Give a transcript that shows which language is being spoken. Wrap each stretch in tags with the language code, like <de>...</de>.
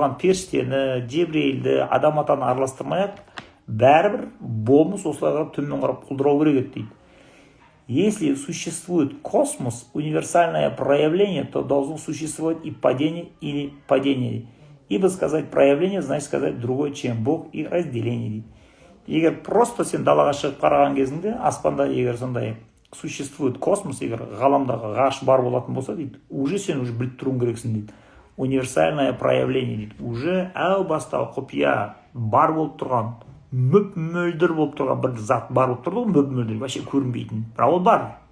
<kk>Бұған періштені, Жебірейілді, адам атаны араластырмай-ақ, бәрібір болмыс осылайға төмен қарап құлдырау керек дейді.</kk> <ru>Если существует космос, универсальное проявление, то должно существовать и падение или падение. Ибо сказать проявление, значит сказать другое, чем Бог, и разделение</ru> <kk>дейді. Егер просто сен далаға шығып қараған кезінде, аспанда егер сондай</kk> <ru>существует космос,</ru> <kk>егер ғаламдағы ғарыш бар болатын болса дейді, уже сен уже біліп тұруың керексің дейді.</kk> <ru>Универсальное проявление</ru> <kk>дейді. Уже әу баста құпия бар болып тұрған, мөп-мөлдір болып тұрған бір зат бар болып тұрды, мөп-мөлдір, вообще көрінбейтін. Бірақ ол бар.</kk>